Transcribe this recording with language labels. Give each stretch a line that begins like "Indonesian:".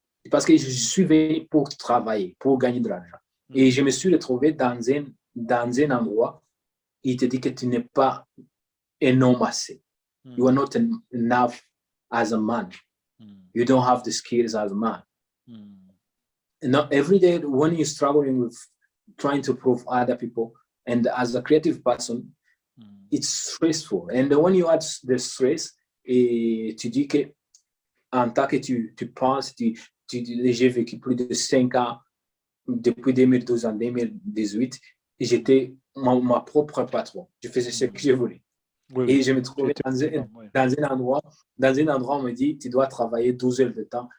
French: Parce que je suis venu pour travailler, pour gagner de l'argent. Et je me suis retrouvé dans un endroit, il te dit que tu n'es pas un homme assez.
English: You are not enough as a man. You don't have the skills as a man. And not every day when you're struggling with trying to prove other people, and as a creative person, it's stressful. And when you add the stress,
French: et tu dis que en tant que tu penses, j'ai vécu plus de 5 ans depuis 2012 en 2018, et j'étais ma propre patron. Je faisais ce que je voulais. Oui, et je me trouvais dans un endroit, on me dit, tu dois travailler 12 heures de temps.